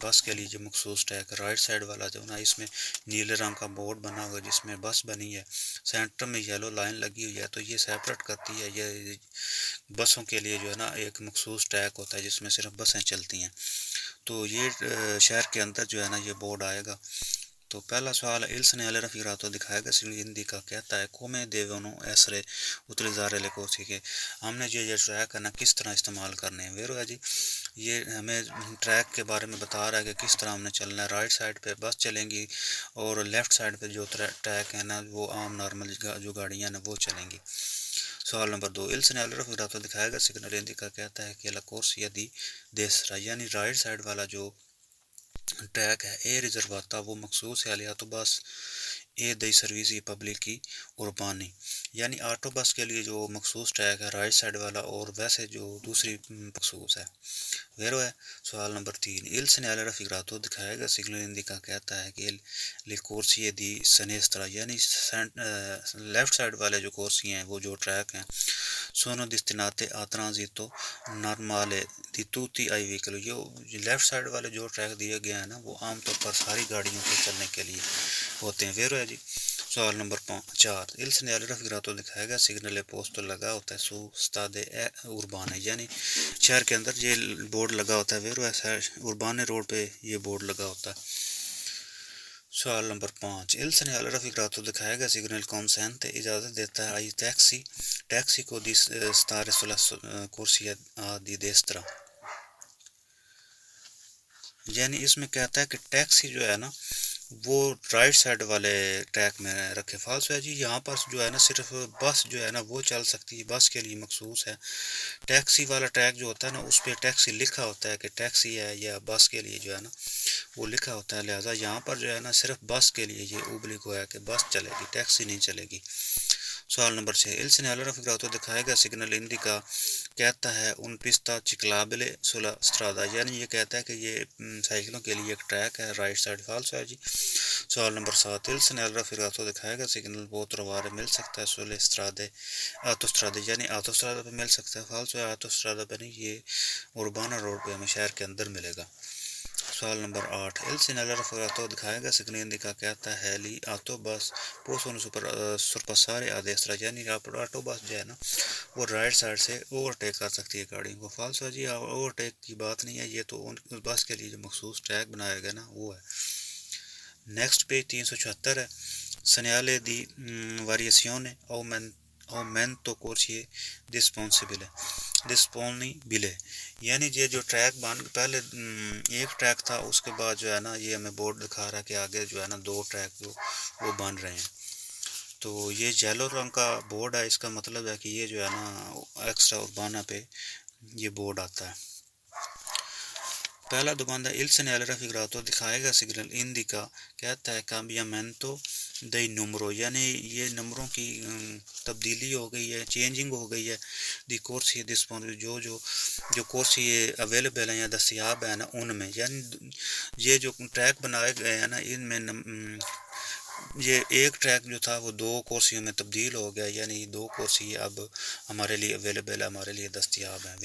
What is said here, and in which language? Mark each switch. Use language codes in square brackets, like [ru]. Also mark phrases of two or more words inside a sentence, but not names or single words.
[ur] بس کے لیے جو مخصوص ٹریک رائٹ سائڈ والا جو نا اس میں نیلے رنگ کا بورڈ بنا ہوا ہے جس میں بس بنی ہے، سینٹر میں یلو لائن لگی ہوئی ہے تو یہ سیپریٹ کرتی ہے. یہ بسوں کے لیے جو ہے نا ایک مخصوص ٹریک ہوتا ہے جس میں صرف بسیں چلتی ہیں. تو یہ شہر کے اندر جو ہے نا یہ بورڈ آئے گا. تو پہلا سوال ہے [it] il segnale raffigurato [ur] دکھائے گا سگنل indica کہتا ہے [it] come devono essere utilizzare le cose [ur] کہ ہم نے جو یہ ٹریک ہے نا کس طرح استعمال کرنے ہیں. ویرو ہے جی یہ ہمیں ٹریک کے بارے میں بتا رہا ہے کہ کس طرح ہم نے چلنا ہے. رائٹ سائڈ پہ بس چلیں گی اور لیفٹ سائڈ پہ جو ٹریک ہے نا وہ عام نارمل جو گاڑیاں ہیں وہ چلیں گی. سوال نمبر 2 [it] il segnale raffigurato [ur] دکھائے گا سگنل indica کہتا ہے کہ [it] la corsia di destra [ur] یعنی رائٹ سائڈ والا جو ٹریک ہے [it] è riservata [ur] وہ مخصوص ہے [it] agli autobus e dei servizi pubblici urbani [ur] یعنی آٹو بس کے لیے جو مخصوص ٹریک ہے رائٹ سائڈ والا اور ویسے جو دوسری مخصوص ہے. ویرو ہے. سوال نمبر 3 [it] il segnale raffigurato [ur] دکھائے گا سگنل indica کہتا ہے کہ [it] le corsie di sinistra [ur] یعنی لیفٹ سائڈ والے جو کورسی ہیں وہ جو ٹریک ہیں [it] sono destinate a transito normale di tutti i veicoli. [ur] یہ لیفٹ سائڈ والے جو ٹریک دیے گئے ہیں نا وہ عام طور پر ساری گاڑیوں کے چلنے کے لیے ہوتے ہیں. ویرو ہے جی. سوال نمبر 4 [it] il segnale raffigurato [ur] دکھائے گا سگنل پوسٹ لگا ہوتا ہے [it] su strade urbane [ur] یعنی شہر کے اندر یہ بورڈ لگا ہوتا ہے. ویرو ہے اربانے روڈ پہ یہ بورڈ لگا ہوتا ہے. سوال نمبر 5 [it] il segnale raffigurato [ur] دکھائے گا سگنل consente اجازت دیتا ہے [it] ai taxi [ur] کو [it] di stare sulla corsia di destra [ur] یعنی اس میں کہتا ہے کہ ٹیکسی جو ہے نا وہ رائٹ سائڈ والے ٹریک میں رکھے. فالس ہے جی یہاں پر جو ہے نا صرف بس جو ہے نا وہ چل سکتی ہے، بس کے لیے مخصوص ہے. ٹیکسی والا ٹریک جو ہوتا ہے نا اس پہ ٹیکسی لکھا ہوتا ہے کہ ٹیکسی ہے یا بس کے لیے جو ہے نا وہ لکھا ہوتا ہے. لہٰذا یہاں پر جو ہے نا صرف بس کے لیے یہ اوبلیگو ہے کہ بس چلے گی، ٹیکسی نہیں چلے گی. سوال نمبر 6 [it] il segnale raffigurato [ur] دکھائے گا سگنل indica کہتا ہے [it] un pista ciclabile sulla strada [ur] یعنی یہ کہتا ہے کہ یہ سائیکلوں کے لیے ایک ٹریک ہے رائٹ سائڈ. فالس ہے جی. سوال نمبر 7 [it] il segnale raffigurato [ur] دکھائے گا سگنل بہت روارے مل سکتا ہے [it] sulle strade autostrade [ur] یعنی autostrada پہ مل سکتا ہے. فالس ہے autostrada پہ نہیں، یہ اربانہ روڈ پہ ہمیں شہر کے اندر ملے گا. سوال نمبر 8 [it] il segnale raffigurato [ur] دکھائے گا سگنل indica کہتا ہے [it] li autobus possono sorpassare a destra [ur] یعنی آٹو بس جو ہے نا وہ رائٹ سائڈ سے اوورٹیک کر سکتی ہے گاڑیوں کو. فالس ہے جی اوورٹیک کی بات نہیں ہے، یہ تو اس بس کے لیے جو مخصوص ٹریک بنایا گیا نا وہ ہے. نیکسٹ پیج 376 ہے. [it] segnale di variazione aumento corsie disponibile [ur] یعنی یہ جو ٹریک پہلے ایک ٹریک تھا اس کے بعد جو ہے نا یہ ہمیں بورڈ دکھا رہا ہے کہ آگے جو ہے نا 2 ٹریک جو وہ بن رہے ہیں. تو یہ یلو رنگ کا بورڈ ہے، اس کا مطلب ہے کہ یہ جو ہے نا ایکسٹرا اربانہ پہ یہ بورڈ آتا ہے. پہلا دوباندہ [it] il segnale raffigurato [ur] دکھائے گا سگنل indica کہتا ہے [it] cambiamento dei numero [ur] یعنی یہ نمبروں کی تبدیلی ہو گئی ہے، چینجنگ ہو گئی ہے. [it] di corsie [ur] disponibile جو کورسی اویلیبل ہیں یا دستیاب ہیں نا ان میں یعنی یہ جو ٹریک بنائے گئے ہیں نا ان میں یہ ایک ٹریک جو تھا وہ 2 کورسیوں میں تبدیل ہو گیا یعنی 2 کورسی اب ہمارے لیے اویلیبل ہے، ہمارے لیے دستیاب ہیں.